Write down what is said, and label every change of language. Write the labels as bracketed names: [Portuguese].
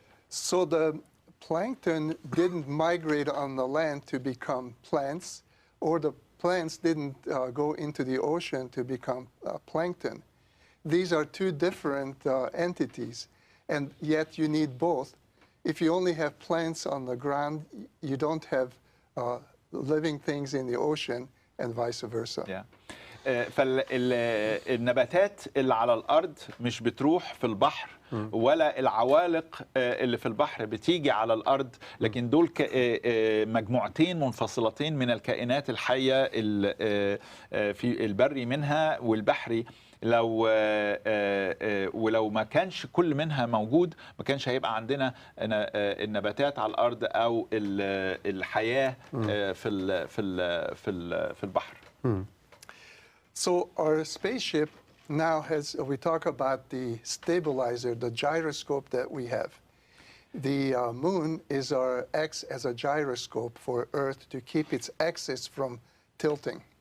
[English] So the plankton didn't migrate on the land to become plants, or the plants didn't go into the ocean to become plankton. These are two different entities, and yet you need both. If you only have plants on the ground, you don't have living things in the ocean, and vice versa. [Arabic] فالنباتات اللي على الأرض مش بتروح في البحر، ولا العوالق اللي في البحر بتيجي على الأرض، لكن دول مجموعتين منفصلتين من الكائنات الحية في البري منها والبحري. ولو ما كانش كل منها موجود، ما كانش هيبقى عندنا النباتات على الأرض أو الحياة في البحر. [English] So our spaceship now has, we talk about the stabilizer, the gyroscope that we have. The moon acts as a gyroscope for Earth to keep its axis from tilting.